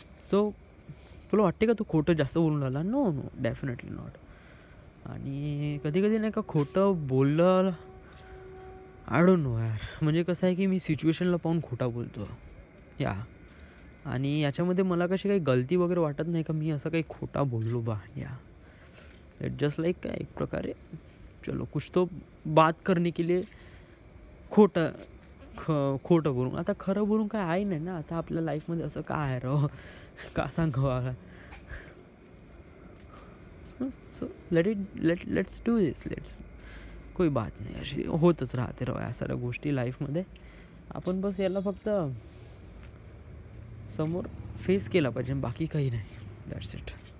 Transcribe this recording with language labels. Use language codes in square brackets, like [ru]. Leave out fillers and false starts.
[mr] So तुला वाटते का तू खोटं जास्त बोलून राहिला? [en] No definitely not. [mr] आणि कधी नाही का खोटं बोललं [en] I don't know [mr] यार. म्हणजे कसं आहे की मी सिच्युएशनला पाहून खोटा बोलतो या. आणि याच्यामध्ये मला कशी काही गलती वगैरे वाटत नाही का मी असं काही खोटा बोललो बा या. [en] it just like [mr] काय एक प्रकारे [hi] चलो कुछ तो बात करने के लिए [mr] खोटं बोलून. आता खरं बोलून काय आहे नाही ना. आता आपल्या लाईफमध्ये असं काय आहे राव, का सांगावं. [en] So let's do this. [hi] कोई बात [mr] नाही, अशी होतच राहते राव या साऱ्या गोष्टी लाईफमध्ये. आपण बस याला फक्त समोर फेस केला पाहिजे, बाकी काही नाही. [en] That's it.